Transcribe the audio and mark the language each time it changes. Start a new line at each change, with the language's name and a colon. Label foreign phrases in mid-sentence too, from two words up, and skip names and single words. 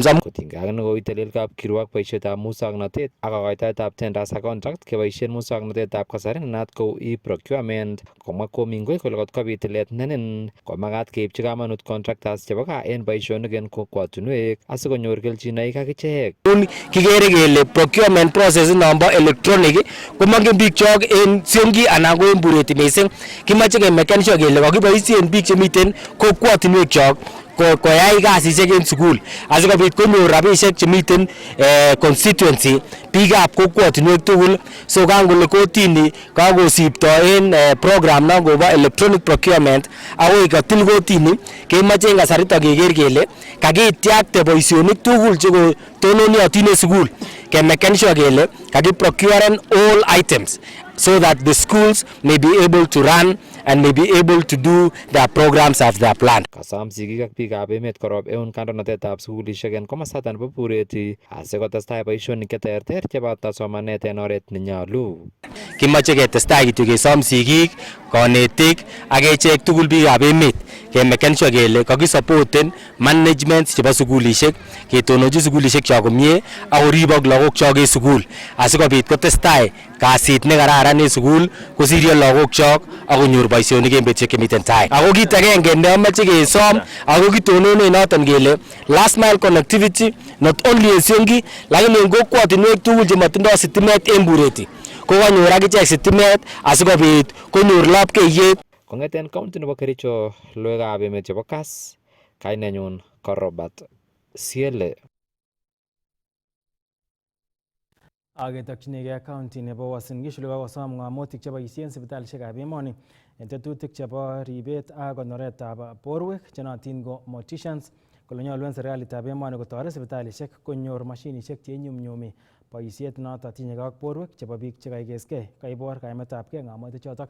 Kalenjin: Kotinygei ak nekoitelel kapkirwok boisietab musoknotet ak kokoitoetab tenders ak contract keboisien musoknotetab kasari nenaat kou e-procurement, komwa Komingoi kole kotkobit tilet nenin komakat keipchi kamanut contractors chebo gaa en boisionik en kokwotunwek asikonyor kelchinoik akichek. Kikere kele
English: procurement process
Kalenjin: nombo electronic komongen biik chok en Siongi anan ko en Bureti missing. Kimache kemeken sure kele kakiboisien biik chemiten kokwotunwek chok koyai kasisiek en sukul asikobit konyor rabisiek chemiten constituency biikab kokwotunwek tugul. So kangole kotini kakosipto en program nangobo
English: electronic procurement
Kalenjin: akoi katil kotini kemoche en kasarito keker kele kakityakte boisionik tugul chekotononiotin en sukul kemeken sure kele kakiprocuren
English: all items so that the schools may be able to run and may be able to do their programs as they are planned.
Kalenjin: Kasom sigik ak biikab emet korob eun kandoinatetab sukulishek en komosaton nebo Bureti asikotestai boisionik cheterter cheboto somanet en oret nenyolu. Kimache ketestai kityo kesom sigik, konetik ak echek tugul biikab emet kemeken sure kele kakisupporten management chebo sukulishek ketononji sukulishek chok komie ak koribok lagokchok en sukul asikobit kotestai kasit nekararan en sukul kosiryo lagokchok ak konyor boisionik en betusiek chemiten tai. Ako kit agenge neomoche kesom ako kitononen noton kele
English: last mile connectivity not only
Kalenjin: en Siongi lakini en kokwotinwek tugul chemotindoo sitimet en Bureti kokanyor akichek sitimet asikobit konyor lapkeiyet. Kong'eten county nebo Kericho, logoiwekab emet chebo Kass, kainenyun ko Robert Siele. Aketokchinigei county nebo Uasin Gishu kokosom ng'omutik cheboisien sipitalisiekab emoni en tetutik chebo ribet ak konoretab borwek chenotin ko morticians kole nyolu en serikalitab emoni kotoret sipitalisiek konyor mashinisiek cheinyumnyumi boisiet noton tinyegei ak borwek chebo biik chekaikeskei kaibor kaimetabgei ng'omutik chotok.